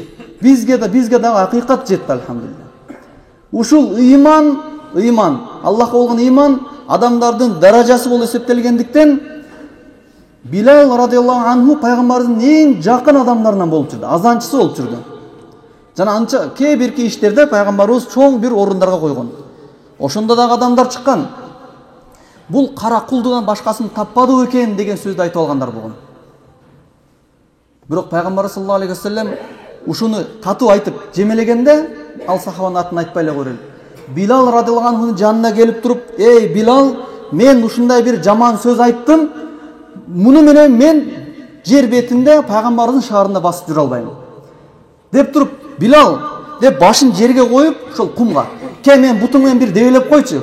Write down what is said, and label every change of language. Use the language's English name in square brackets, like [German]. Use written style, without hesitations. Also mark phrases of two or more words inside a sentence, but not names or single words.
[Kyrgyz] Бизге дагы акыйкат жетти, алхамдулилlah. Ушул ыйман, Аллахка болгон ыйман адамдардын даражасы болуп эсептелгендиктен Билал [Arabic] رضي الله عنه [Kyrgyz] пайгамбардын эң жакын адамдарынан болуп жүрдү, азанчысы болуп жүрдү. Жана анча кээ бирки иштерде пайгамбарыбыз чоң бир орундарга койгон. Ошондо дагы адамдар чыккан. Бул кара кулдудан башкасын таппады экен деген сөздү айтып алгандар болгон. Бирок пайгамбар [Arabic] صلى الله عليه وسلم [Kyrgyz] ушуну татып айтып жемелегенде, ал сахабанын атын айтпай эле койрел. Билал [Arabic] رضي الله عنه [Kyrgyz] жанына келип туруп, "Эй Билал, мен ушундай бир жаман сөз айттым. Муну менен мен жер бетинде пайгамбардын шаарында басып жүрө албайм" деп туруп, "Билал" деп башын жерге коюп, ошол кумга, "Ке мен бутуң менен бир дебелеп койчу."